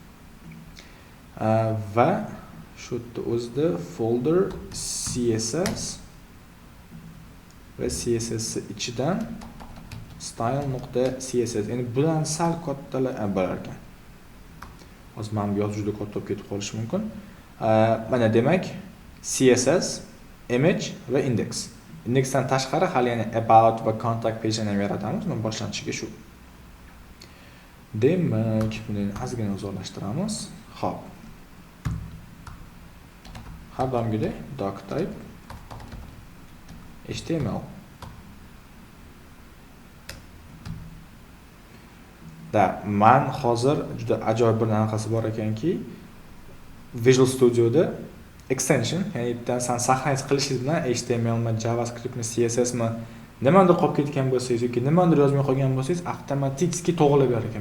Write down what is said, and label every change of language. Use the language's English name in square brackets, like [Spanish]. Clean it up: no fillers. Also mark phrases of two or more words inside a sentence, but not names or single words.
[Uzbek] Va shu yerda o'zida folder CSS va CSS ichidan style.css, ya'ni budan sal kattalar bo'lar ekan. Hozir men yoz juda katta bo'lib ketib qolishi mumkin. Mana demak CSS, image va index. Indexdan tashqari hali yana about va [English] contact page [Uzbek] ham yaratamiz. Men boshlanishiga shu. Demak, buni ozgina uzoqlashtiramiz. Xo'p. Har doimgidek [English] doc type HTML. [Uzbek] Men hozir juda ajoyib bir narsasi bor ekanki, Visual Studio'da extension, ya'ni bitta synchronize qilishingiz bilan HTML mi, JavaScript mi, CSS mi nimadir qolib ketgan bo'lsangiz yoki nimadir yozmay qolgan bo'lsangiz, avtomatik to'g'rilab berar ekan.